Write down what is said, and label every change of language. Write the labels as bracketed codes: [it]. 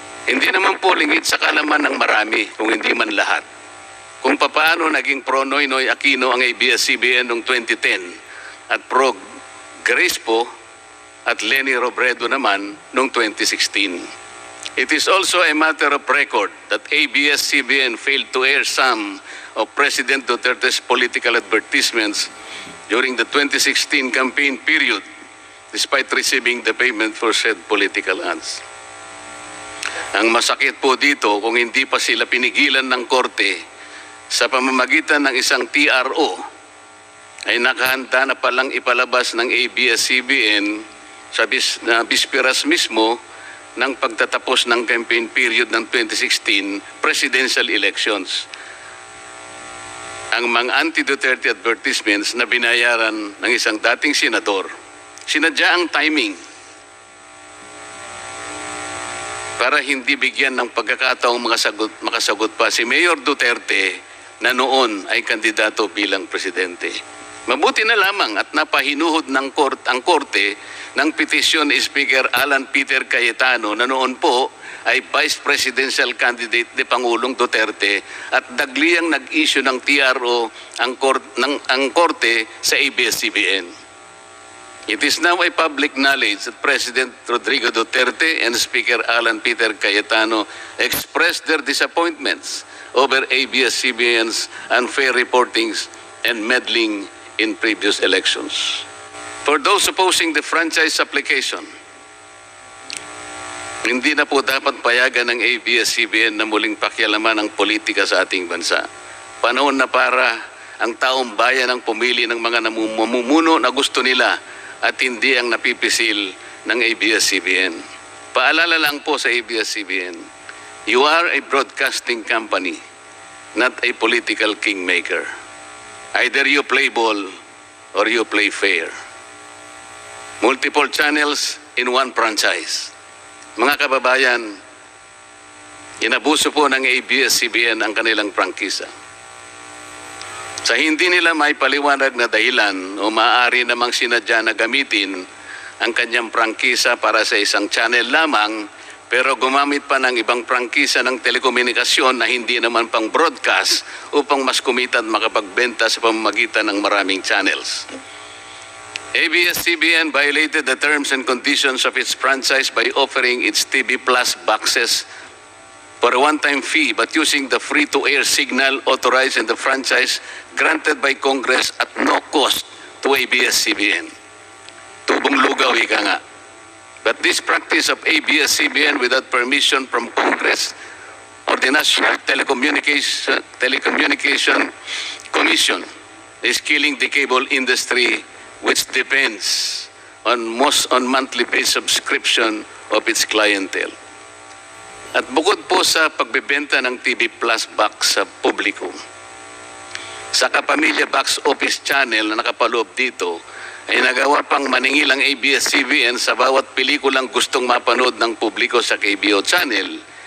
[tl] Hindi naman po lingid sa kalaman ng marami, kung hindi man lahat, kung paano naging pro Noynoy Aquino ang ABS-CBN noong 2010 at pro Grace po at Leni Robredo naman noong 2016. [en] It is also a matter of record that ABS-CBN failed to air some of President Duterte's political advertisements during the 2016 campaign period, despite receiving the payment for said political ads. [tl] Ang masakit po dito, kung hindi pa sila pinigilan ng korte sa pamamagitan ng isang TRO, ay nakahanda na palang ipalabas ng ABS-CBN sa bisperas mismo ng pagtatapos ng campaign period ng 2016 presidential elections. Ang mga anti-Duterte advertisements na binayaran ng isang dating senador, sinadya ang timing para hindi bigyan ng pagkakataong makasagot pa si Mayor Duterte na noon ay kandidato bilang presidente. Mabuti na lamang at napahinuhod ng ang korte ng petisyon ni Speaker Alan Peter Cayetano na noon po ay Vice Presidential Candidate ni Pangulong Duterte at dagliang nag-issue ng TRO ang korte sa ABS-CBN. [en] It is now a public knowledge that President Rodrigo Duterte and Speaker Alan Peter Cayetano expressed their disappointments over ABS-CBN's unfair reportings and meddling in previous elections. For those opposing the franchise application, [tl] hindi na po dapat payagan ng ABS-CBN na muling pakialaman ang politika sa ating bansa. Panahon na para ang taong bayan ang pumili ng mga namumuno na gusto nila at hindi ang napipisil ng ABS-CBN. Paalala lang po sa [en] ABS-CBN, you are a broadcasting company, not a political kingmaker. Either you play ball or you play fair. Multiple channels in one franchise. [tl] Mga kababayan, inabuso po ng ABS-CBN ang kanilang prangkisa. Sa hindi nila may paliwanag na dahilan o maaari namang sinadya na gamitin ang kanyang prangkisa para sa isang channel lamang, pero gumamit pa ng ibang prangkisa ng telekomunikasyon na hindi naman pang broadcast upang mas kumita at makapagbenta sa pamamagitan ng maraming channels. [en] ABS-CBN violated the terms and conditions of its franchise by offering its TV Plus boxes for a one-time fee but using the free-to-air signal authorized in the franchise granted by Congress at no cost to ABS-CBN. [tl] Tubong lugaw, ika nga. [en] But this practice of ABS-CBN without permission from Congress or the National Telecommunication Commission is killing the cable industry, which depends on monthly based subscription of its clientele. [tl] At bukod po sa pagbebenta ng TV Plus box sa publiko, sa Kapamilya Box Office Channel na nakapaloob dito, ay nagawa pang maningil ang ABS-CBN sa bawat pelikulang gustong mapanood ng publiko sa KBO Channel.